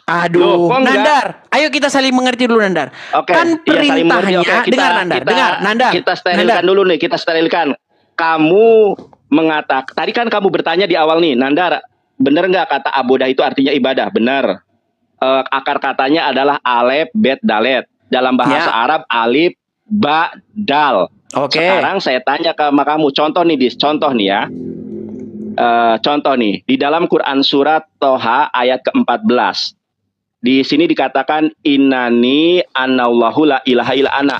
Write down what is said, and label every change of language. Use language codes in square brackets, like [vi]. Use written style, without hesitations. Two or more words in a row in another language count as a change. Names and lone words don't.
[id] Aduh, Nandar, ayo kita saling mengerti dulu, Nandar. Kan perintahnya, dengar, Nandar. Kita sterilkan dulu nih, Kamu mengatakan, tadi kan kamu bertanya di awal nih, Nandar, benar nggak kata abodah itu artinya ibadah? Benar. Akar katanya adalah [he] אלף, בית, דלת. [id] Dalam bahasa Arab, [ar] ألف، باء، دال. [id] Sekarang saya tanya ke kamu, contoh nih, Dis, contoh nih ya. Contoh nih, di dalam Quran surat Toha ayat ke-14. Di sini dikatakan [ar] إنني أنا الله لا إله إلا أنا.